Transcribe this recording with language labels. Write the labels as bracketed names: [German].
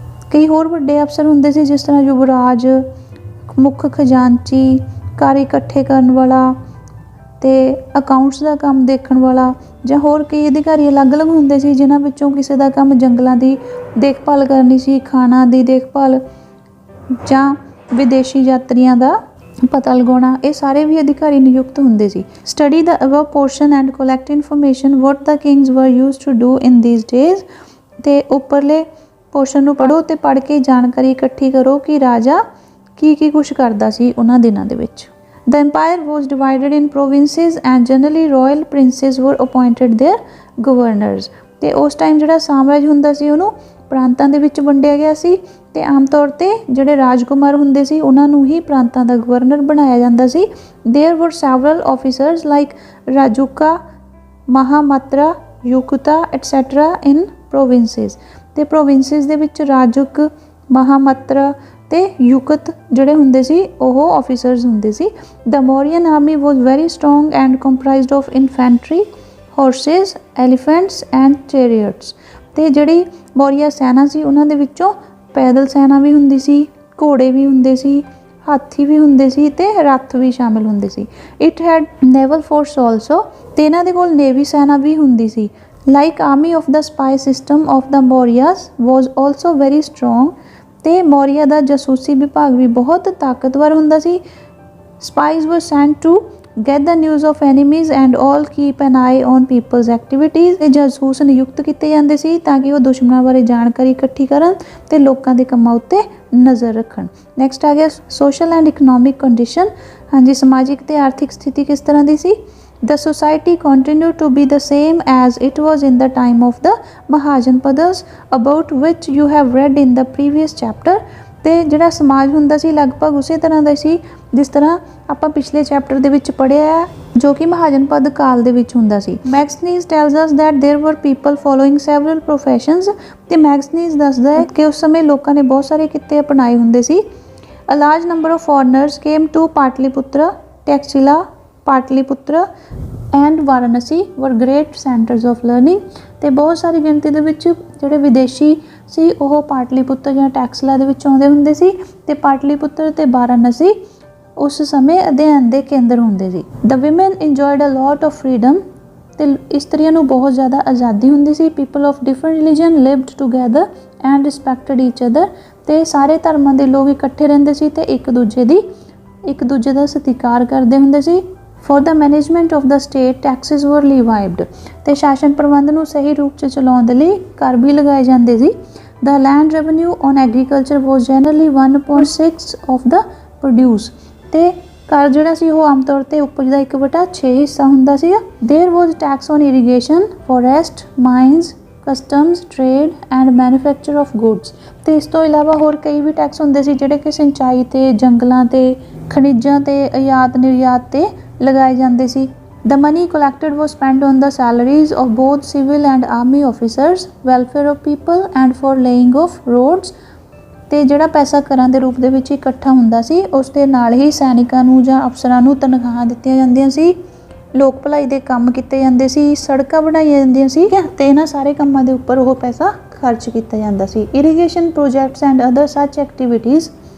[Punjabi] ਕਈ ਹੋਰ ਵੱਡੇ ਅਫਸਰ ਹੁੰਦੇ ਸੀ, ਜਿਸ ਤਰ੍ਹਾਂ ਯੁਵਰਾਜ, ਮੁੱਖ ਖਜ਼ਾਨਚੀ, ਕਰ ਇਕੱਠੇ ਕਰਨ ਵਾਲਾ ਤੇ ਅਕਾਊਂਟਸ ਦਾ ਕੰਮ ਦੇਖਣ ਵਾਲਾ, ਜਾਂ ਹੋਰ ਕਈ ਅਧਿਕਾਰੀ ਅਲੱਗ-ਅਲੱਗ ਹੁੰਦੇ ਸੀ, ਜਿਨ੍ਹਾਂ ਵਿੱਚੋਂ ਕਿਸੇ ਦਾ ਕੰਮ ਜੰਗਲਾਂ ਦੀ ਦੇਖਭਾਲ ਕਰਨੀ ਸੀ, ਖਾਣਾ ਦੀ ਦੇਖਭਾਲ ਜਾਂ ਵਿਦੇਸ਼ੀ ਯਾਤਰੀਆਂ ਦਾ ਪਤਾ ਲਗਾਉਣਾ। ਇਹ ਸਾਰੇ ਵੀ ਅਧਿਕਾਰੀ ਨਿਯੁਕਤ ਹੁੰਦੇ ਸੀ। [English] Study the above portion and collect information what the kings were used to do in these days. [Punjabi] ਤੇ ਉੱਪਰਲੇ ਪੋਰਸ਼ਨ ਨੂੰ ਪੜ੍ਹੋ ਤੇ ਪੜ੍ਹ ਕੇ ਜਾਣਕਾਰੀ ਇਕੱਠੀ ਕਰੋ ਕਿ ਰਾਜਾ ਕੀ ਕੁਛ ਕਰਦਾ ਸੀ ਉਹਨਾਂ ਦਿਨਾਂ ਦੇ ਵਿੱਚ। [English] The empire was divided in provinces and generally royal princes were appointed their governors। [Punjabi] ਤੇ ਉਸ ਟਾਈਮ ਜਿਹੜਾ ਸਾਮਰਾਜ ਹੁੰਦਾ ਸੀ ਉਹਨੂੰ ਪ੍ਰਾਂਤਾਂ ਦੇ ਵਿੱਚ ਵੰਡਿਆ ਗਿਆ ਸੀ ਤੇ ਆਮ ਤੌਰ ਤੇ ਜਿਹੜੇ ਰਾਜਕੁਮਾਰ ਹੁੰਦੇ ਸੀ ਉਹਨਾਂ ਨੂੰ ਹੀ ਪ੍ਰਾਂਤਾਂ ਦਾ ਗਵਰਨਰ ਬਣਾਇਆ ਜਾਂਦਾ ਸੀ। [English] There were several officers like Rajuka, Mahamatra, Yukuta etc. in provinces। [Punjabi] ਤੇ ਪ੍ਰੋਵਿੰਸਿਸ ਦੇ ਵਿੱਚ ਰਾਜੁਕ, ਮਹਾਮਤਰਾ ਤੇ ਯੁਕਤ ਜਿਹੜੇ ਹੁੰਦੇ ਸੀ ਉਹ ਆਫਿਸਰਸ ਹੁੰਦੇ ਸੀ। [English] The Mauryan army was very strong and comprised of infantry, horses, elephants and chariots. [Punjabi] ਤੇ ਜਿਹੜੀ ਮੌਰੀਆ ਸੈਨਾ ਸੀ ਉਹਨਾਂ ਦੇ ਵਿੱਚੋਂ ਪੈਦਲ ਸੈਨਾ ਵੀ ਹੁੰਦੀ ਸੀ, ਘੋੜੇ ਵੀ ਹੁੰਦੇ ਸੀ, ਹਾਥੀ ਵੀ ਹੁੰਦੇ ਸੀ ਤੇ ਰੱਥ ਵੀ ਸ਼ਾਮਿਲ ਹੁੰਦੇ ਸੀ। [English] It had naval force also. [Punjabi] ਤੇ ਇਹਨਾਂ ਦੇ ਕੋਲ ਨੇਵੀ ਸੈਨਾ ਵੀ ਹੁੰਦੀ ਸੀ। [English] Like army of the spy system of the Mauryas was also very strong. [Punjabi] ਤੇ ਮੌਰੀਆ ਦਾ ਜਾਸੂਸੀ ਵਿਭਾਗ ਵੀ ਬਹੁਤ ਤਾਕਤਵਰ ਹੁੰਦਾ ਸੀ। [English] Spies were sent to get the news of enemies and all keep an eye on people's activities. [Punjabi] ਇਹ ਜਾਸੂਸ ਨਿਯੁਕਤ ਕੀਤੇ ਜਾਂਦੇ ਸੀ ਤਾਂ ਕਿ ਉਹ ਦੁਸ਼ਮਣਾਂ ਬਾਰੇ ਜਾਣਕਾਰੀ ਇਕੱਠੀ ਕਰਨ ਤੇ ਲੋਕਾਂ ਦੇ ਕੰਮਾਂ ਉੱਤੇ ਨਜ਼ਰ ਰੱਖਣ। ਨੈਕਸਟ ਆ ਗਿਆ ਸੋਸ਼ਲ ਐਂਡ ਇਕਨੋਮਿਕ ਕੰਡੀਸ਼ਨ। ਹਾਂਜੀ, ਸਮਾਜਿਕ ਤੇ ਆਰਥਿਕ ਸਥਿਤੀ ਕਿਸ ਤਰ੍ਹਾਂ ਦੀ ਸੀ। [English] The society continued to be the same as it was in the time of the Mahajanpadas, about which you have read in the previous chapter। [Punjabi] ਤੇ ਜਿਹੜਾ ਸਮਾਜ ਹੁੰਦਾ ਸੀ ਲਗਭਗ ਉਸੇ ਤਰ੍ਹਾਂ ਦਾ ਸੀ ਜਿਸ ਤਰ੍ਹਾਂ ਆਪਾਂ ਪਿਛਲੇ ਚੈਪਟਰ ਦੇ ਵਿੱਚ ਪੜ੍ਹਿਆ ਹੈ, ਜੋ ਕਿ ਮਹਾਜਨਪਦ ਕਾਲ ਦੇ ਵਿੱਚ ਹੁੰਦਾ ਸੀ। [English] Megasthenes tells us that there were people following several professions. [Punjabi] ਤੇ ਮੈਗਸਨੀਜ਼ ਦੱਸਦਾ ਹੈ ਕਿ ਉਸ ਸਮੇਂ ਲੋਕਾਂ ਨੇ ਬਹੁਤ ਸਾਰੇ ਕਿੱਤੇ ਅਪਣਾਏ ਹੁੰਦੇ ਸੀ। [English] A large number of foreigners came to Pataliputra, Taxila, Pataliputra and Varanasi were great centres of learning. [Punjabi] ਤੇ ਬਹੁਤ ਸਾਰੀ ਗਿਣਤੀ ਦੇ ਵਿੱਚ ਜਿਹੜੇ ਵਿਦੇਸ਼ੀ ਸੀ ਉਹ ਪਾਟਲੀਪੁੱਤਰ ਜਾਂ ਟੈਕਸਲਾ ਦੇ ਵਿੱਚ ਆਉਂਦੇ ਹੁੰਦੇ ਸੀ ਤੇ ਪਾਟਲੀਪੁੱਤਰ ਤੇ ਵਾਰਾਣਸੀ ਉਸ ਸਮੇਂ ਅਧਿਐਨ ਦੇ ਕੇਂਦਰ ਹੁੰਦੇ ਸੀ। [English] The women enjoyed a lot of freedom. [Punjabi] ਤੇ ਇਸਤਰੀਆਂ ਨੂੰ ਬਹੁਤ ਜ਼ਿਆਦਾ ਆਜ਼ਾਦੀ ਹੁੰਦੀ ਸੀ। [English] People of different religion lived together and respected each other. [Punjabi] ਤੇ ਸਾਰੇ ਧਰਮਾਂ ਦੇ ਲੋਕ ਇਕੱਠੇ ਰਹਿੰਦੇ ਸੀ ਤੇ ਇੱਕ ਦੂਜੇ ਦਾ ਸਤਿਕਾਰ ਕਰਦੇ ਹੁੰਦੇ ਸੀ। [English] For the management of the state taxes were levied. [Punjabi] ਤੇ ਸ਼ਾਸਨ ਪ੍ਰਬੰਧ ਨੂੰ ਸਹੀ ਰੂਪ 'ਚ ਚਲਾਉਣ ਦੇ ਲਈ ਕਰ ਵੀ ਲਗਾਏ ਜਾਂਦੇ ਸੀ। [English] The land revenue on agriculture was generally 1.6 of the produce. [Punjabi] ਤੇ ਕਰ ਜਿਹੜਾ ਸੀ ਉਹ ਆਮ ਤੌਰ ਤੇ ਉਪਜ ਦਾ 1/6 ਹਿੱਸਾ ਹੁੰਦਾ ਸੀ। [English] There was tax on irrigation, forest, mines, customs, trade and manufacture of goods. [Punjabi] ਤੇ ਇਸ ਤੋਂ ਇਲਾਵਾ ਹੋਰ ਕਈ ਵੀ ਟੈਕਸ ਹੁੰਦੇ ਸੀ ਜਿਹੜੇ ਕਿ ਸਿੰਚਾਈ ਤੇ, ਜੰਗਲਾਂ ਤੇ, ਖਣਿਜਾਂ ਤੇ, ਆਯਾਤ ਨਿਰਯਾਤ ਤੇ ਲਗਾਏ ਜਾਂਦੇ ਸੀ। [English] The money collected was spent on the salaries of both civil and army officers, welfare of people and for laying of roads। [Punjabi] ਤੇ ਜਿਹੜਾ ਪੈਸਾ ਕਰਾਂ ਦੇ ਰੂਪ ਦੇ ਵਿੱਚ ਇਕੱਠਾ ਹੁੰਦਾ ਸੀ ਉਸ ਦੇ ਨਾਲ ਹੀ ਸੈਨਿਕਾਂ ਨੂੰ ਜਾਂ ਅਫਸਰਾਂ ਨੂੰ ਤਨਖਾਹਾਂ ਦਿੱਤੀਆਂ ਜਾਂਦੀਆਂ ਸੀ, ਲੋਕ ਭਲਾਈ ਦੇ ਕੰਮ ਕੀਤੇ ਜਾਂਦੇ ਸੀ, ਸੜਕਾਂ ਬਣਾਈਆਂ ਜਾਂਦੀਆਂ ਸੀ ਤੇ ਇਹਨਾਂ ਸਾਰੇ ਕੰਮਾਂ ਦੇ ਉੱਪਰ ਉਹ ਪੈਸਾ ਖਰਚ ਕੀਤਾ ਜਾਂਦਾ ਸੀ। [English] Irrigation projects and other such activities.